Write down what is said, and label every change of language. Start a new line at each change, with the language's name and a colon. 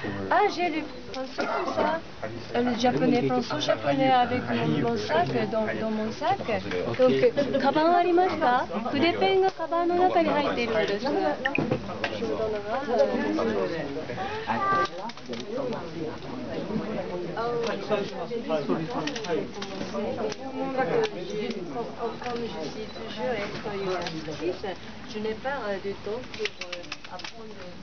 French: Ah, j'ai le pinceau comme ça. Le japonais, pinceau japonais avec mon sac, dans mon sac.
Japanese: Donc, カバンありますか？筆ペンがカバンの中に入っているのです。
French: Je vous comme je suis toujours être une actrice, je n'ai pas de temps pour apprendre.